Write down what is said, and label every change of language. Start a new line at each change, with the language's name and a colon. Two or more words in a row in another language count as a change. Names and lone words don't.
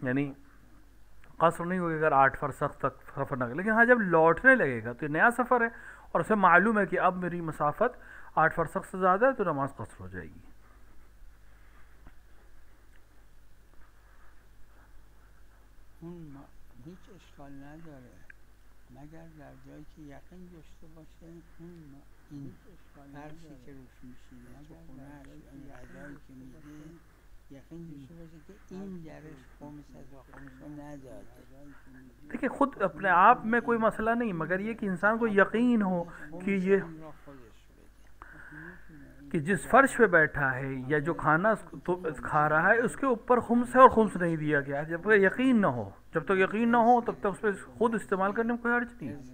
Hindi: यानी कसर नहीं होगी अगर 8 फरसख तक सफ़र ना। लेकिन हाँ, जब लौटने लगेगा तो नया सफ़र है और उसे मालूम है कि अब मेरी मसाफत 8 फरसख से ज़्यादा है, तो नमाज कसर हो जाएगी।
Persian: مگر در جایی که یقین داشته باشه این فرشی که روش میشینه تو خونهش، این غذایی که میده یقین داشته باشه که این درش خمس از و خمس رو نداده।
Hindi: देखिए, खुद अपने आप में कोई मसला नहीं, मगर ये कि इंसान को यकीन हो कि ये कि जिस फर्श पे बैठा है या जो खाना तो खा रहा है उसके ऊपर खुम्स है और खुम्स नहीं दिया गया। जब तक यकीन ना हो, जब तक यकीन ना हो तब तक उस पर खुद इस्तेमाल करने में कोई हर्ज नहीं है।